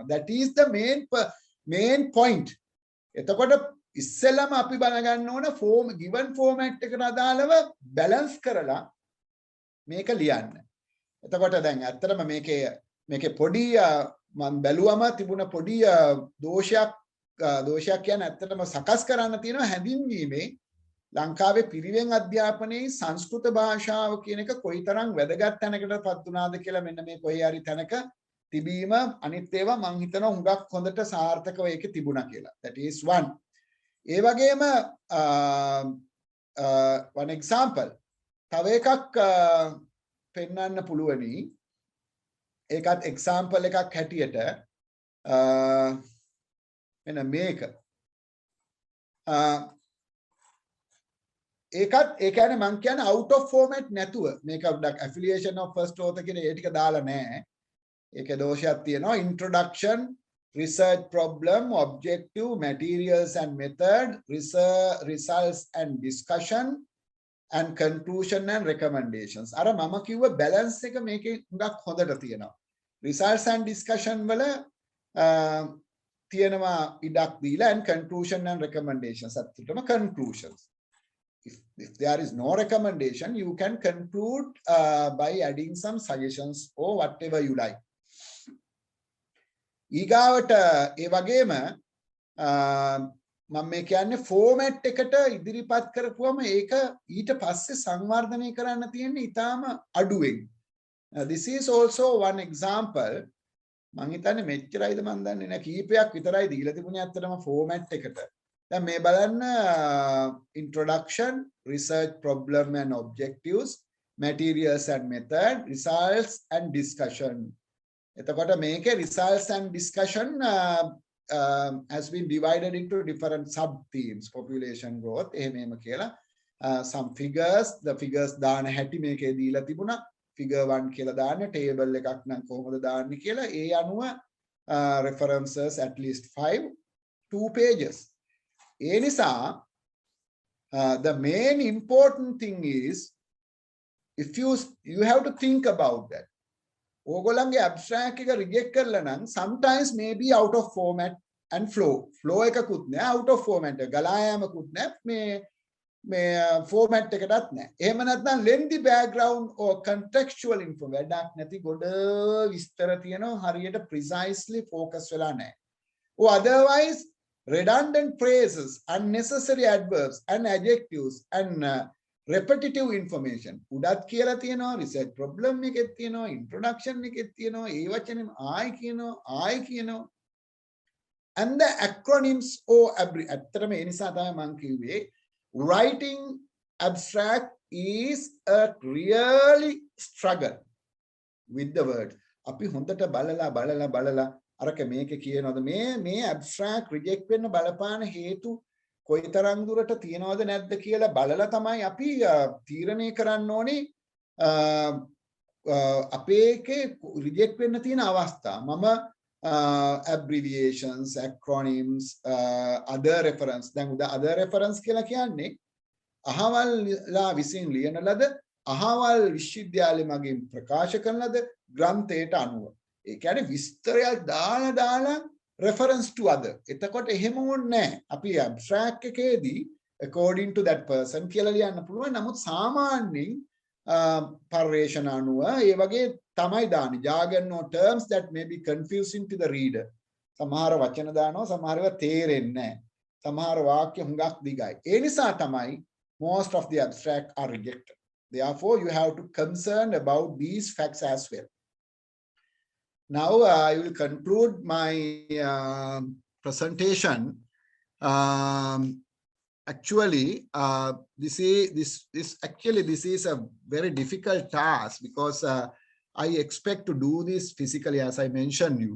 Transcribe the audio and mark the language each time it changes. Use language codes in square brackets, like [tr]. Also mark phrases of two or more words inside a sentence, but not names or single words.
[en] That is the main point. [si] එතකොට ඉස්සෙල්ලාම අපි බලගන්න ඕන [en] given format [si] එකට අදාළව balance කරලා මේක ලියන්න. එතකොට දැන් ඇත්තටම මේකේ පොඩි මම බැලුවම තිබුණ පොඩි දෝෂයක් කියන්නේ ඇත්තටම සකස් කරන්න තියෙනවා හැඳින්වීමේ ලංකාවේ පිරිවෙන් අධ්‍යාපනයේ සංස්කෘත භාෂාව කියන එක කොයිතරම් වැදගත් තැනකටපත් වුණාද කියලා මෙන්න මේ කොහේ හරි තැනක තිබීම අනිත් ඒවා මම හිතනවා හුඟක් හොඳට සාර්ථකව ඒකේ තිබුණා කියලා. [en] That is one. [si] ඒ වගේම [en] one example [si] තව එකක් පෙන්වන්න පුළුවනි. ඒකත් example එකක් හැටියට මෙන්න මේක. ඒකත් ඒ කියන්නේ මම කියන්නේ [en] out of format [si] නැතුව මේක [en] affiliation of first author [si] කියන ඒ ටික දාලා නැහැ. ඒකේ දෝෂයක් තියෙනවා. [en] Introduction, research problem, objective, materials and method, results and discussion, and conclusion and recommendations. [si] අර මම කිව්ව balance එක මේකේ හුඟක් හොඳට තියෙනවා. [en] Results and discussion [si] වල තියෙනවා ඉඩක් දීලා [en] and conclusion and recommendations. [si] අත්‍යවශ්‍යම conclusions. [en] If there is no recommendation, you can conclude by adding some suggestions or whatever you like. [si] ඊගාවට ඒ වගේම මම මේ කියන්නේ ෆෝමැට් එකට ඉදිරිපත් කරපුවම ඒක ඊට පස්සේ සංවර්ධනය කරන්න තියෙන්නේ ඊටාම අඩුවෙන්. [en] This is also one example. [si] මම හිතන්නේ මෙච්චරයිද මම දන්නේ නැහැ කීපයක් විතරයි දීලා තිබුණේ අත්‍තරම ෆෝමැට් එකට. දැන් මේ බලන්න [en] introduction, research problem and objectives, materials and method, results and discussion. [si] එතකොට මේකේ [en] results and discussion has been divided into different sub themes. Population growth [si] එහෙම කියලා [en] some figures, the figures [si] දාන හැටි මේකේ දීලා තිබුණා. figure 1 කියලා දාන්න, table එකක් නම් කොහොමද දාන්නේ කියලා ඒ අනුව [en] references at least 2 pages. ඒ නිසා the main important thing is if you have to think about that. ඕගොල්ලන්ගේ abstract එක reject [si] කරලා නම් [en] sometimes maybe out of format and flow [si] එකකුත් නෑ, [en] out of format [si] ගලා යාමකුත් නෑ, මේ format එකටත් නැහැ. එහෙම නැත්නම් [en] lengthy background or contextual info [si] වැඩක් නැති ගොඩ විස්තර තියෙනවා හරියට [en] precisely focus [si] වෙලා නැහැ. [en] Or otherwise redundant phrases, unnecessary adverbs and adjectives and repetitive information. [si] උඩත් කියලා තියෙනවා [en] research problem [si] එකෙත් තියෙනවා introduction එකෙත් තියෙනවා ඒ වචනේ ආයි කියනවා [en] and the acronyms or [si] ඇත්තටම ඒ නිසා තමයි මම කිව්වේ [en] writing abstract is a really struggle with the word. [si] අපි හොඳට බලලා අරක මේක කියනවාද මේ [en] abstract reject [si] වෙන්න බලපාන හේතු කොයිතරම් දුරට තියනවද නැද්ද කියලා බලලා තමයි අපි තීරණය කරන්න ඕනේ අපේ එකේ reject වෙන්න තියෙන අවස්ථා. [en] මම abbreviations, acronyms, other reference. [si] දැන් other reference කියලා කියන්නේ අහවල්ලා විසින් ලියන ලද අහවල් විශ්වවිද්‍යාලය මගින් ප්‍රකාශ කරන ලද ග්‍රන්ථයට අනුව. ඒ කියන්නේ විස්තරයක් දාලා [en] reference to other. [si] එතකොට එහෙම ඕනේ නැහැ. අපි abstract එකේදී [en] according to that person [si] කියලා ලියන්න පුළුවන්. නමුත් සාමාන්‍යයෙන් පරිවේෂණ අනුව ඒ වගේ තමයි දාන්නේ. [en] jargon or terms that may be confusing to the reader. [si] සමහර වචන දානවා සමහර ඒවා තේරෙන්නේ නැහැ. සමහර වාක්‍ය හුඟක් දිගයි. ඒ නිසා තමයි [en] most of the abstract are rejected. Therefore you have to concern about these facts as well. Now I will conclude my presentation. Actually, this is a very difficult task because I expect to do this physically, as I mentioned you.